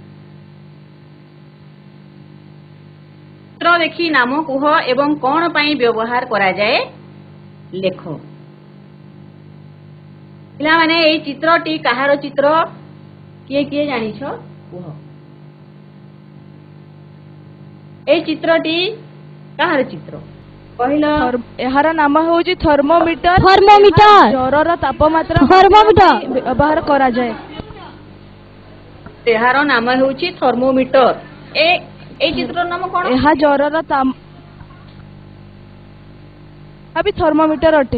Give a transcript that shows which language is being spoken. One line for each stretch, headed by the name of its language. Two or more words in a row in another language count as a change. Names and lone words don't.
Odia: ଚିତ୍ର ଦେଖି ନାମ କୁହ ଏବଂ କଣ ପାଇଁ ବ୍ୟବହାର କରାଯାଏ ଲେଖ। ପିଲାମାନେ ଏଇ ଚିତ୍ରଟି କାହାର ଚିତ୍ର କିଏ କିଏ ଜାଣିଛ କୁହ। ଏଇ ଚିତ୍ରଟି କାହାର ଚିତ୍ର କହିଲ? ଏହାର ନାମ ହେଉଛି ଥର୍ମୋମିଟର। ଜ୍ୱରର ତାପମାତ୍ରା ବ୍ୟବହାର କରାଯାଏ। ଏହାର ନାମ ହେଉଛି ଥର୍ମୋମିଟର। এই ଚିତ୍ରର ନାମ କଣ? ଏହା ଜ୍ୱରର ଥର୍ମୋମିଟର ଅଟେ।